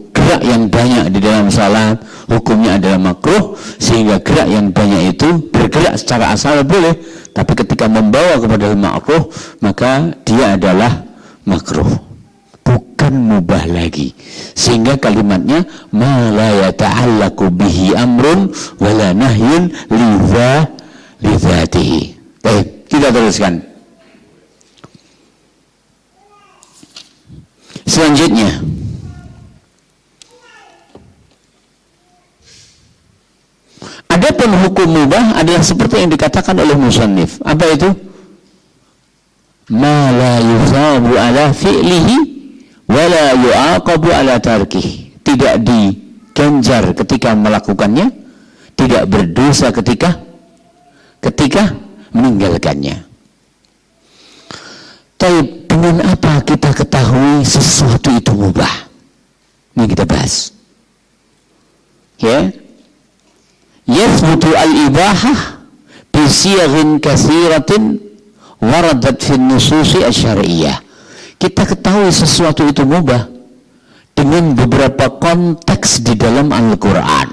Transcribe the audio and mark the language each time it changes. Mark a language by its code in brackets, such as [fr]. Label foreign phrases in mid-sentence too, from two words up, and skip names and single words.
[id] Gerak yang banyak di dalam salat hukumnya adalah makruh, sehingga gerak yang banyak itu bergerak secara asal boleh, tapi ketika membawa kepada makruh maka dia adalah makruh, bukan mubah lagi. Sehingga kalimatnya [ar] ما لا يتعلق به أمر ولا نهي لذاته. [id] Baik, kita teruskan. Selanjutnya, adapun hukum mubah adalah seperti yang dikatakan oleh musannif. Apa itu? [ar] ما لا يثاب على فعله ولا يعاقب على تركه. [id] Tidak diganjar ketika melakukannya, tidak berdosa ketika meninggalkannya. Tapi dengan apa kita ketahui sesuatu itu mubah? Ini kita bahas. Ya. [ar] يثبت الإباحة بصيغ كثيرة وردت في نصوص الشرعية. [id] Kita ketahui sesuatu itu mubah dengan beberapa konteks di dalam Al-Qur'an.